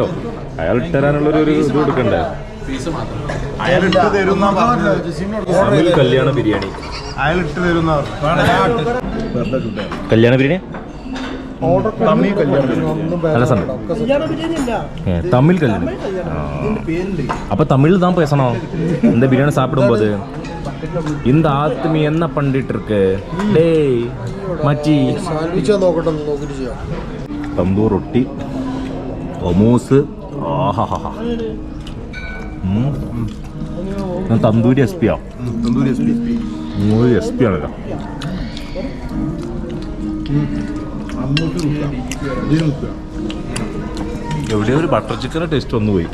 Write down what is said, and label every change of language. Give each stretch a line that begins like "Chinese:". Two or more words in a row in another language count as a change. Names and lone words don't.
Malayalam: അയാൾ ഇട്ടരാനുള്ളൊരു ഇത് കൊടുക്കണ്ടേ? തമിഴ് കല്യാണ ബിരിയാണി. കല്യാണ ബിരിയാണി നല്ല സമയം. തമിഴ് കല്യാണം.
Tamil: அப்ப தமிழ் தான் பேசணும் இந்த பிரியாணி சாப்பிடும்போது. இந்த ஆத்மி என்ன பண்ணிட்டு இருக்கு டேய் மச்சி?
Malayalam: തന്തൂർ റൊട്ടി, ഒമോസ്. ആഹാ തന്തൂരി SP ആണ്. SP ആണല്ലോ. എവിടെയോ ഒരു
English: butter chickente taste
Malayalam: വന്നു പോയി.